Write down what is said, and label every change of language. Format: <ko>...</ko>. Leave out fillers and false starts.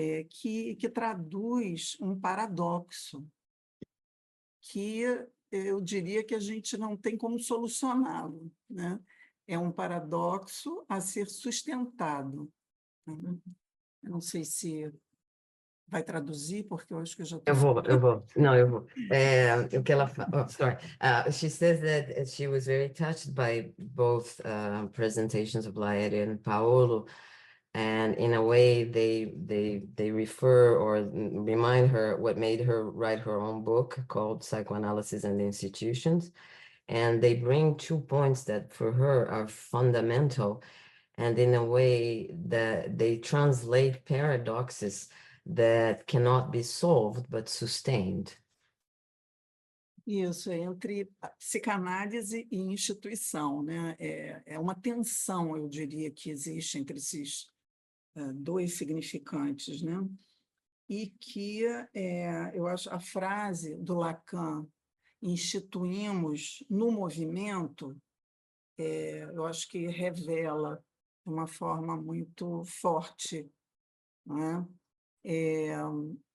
<pt>Que traduz um paradoxo que eu diria que a gente não tem como solucioná-lo, né? É um paradoxo a ser sustentado. Eu não sei se vai traduzir, porque eu acho que eu já estou... Eu vou. Não, eu vou. O que ela fala...</pt> <en>Oh, sorry. She says that she was very touched by both presentations of Laéria and Paolo, and in a way they refer or remind her what made her write her own book called Psychoanalysis and Institutions. And they bring 2 points that for her are fundamental, and in a way that they translate paradoxes that cannot be solved but sustained.</en> <pt>Isso, entre psicanálise e instituição, né? É uma tensão, eu diria, que existe entre esses dois significantes, né? E que eu acho a frase do Lacan, instituímos no movimento, eu acho que revela de uma forma muito forte, não é?</pt>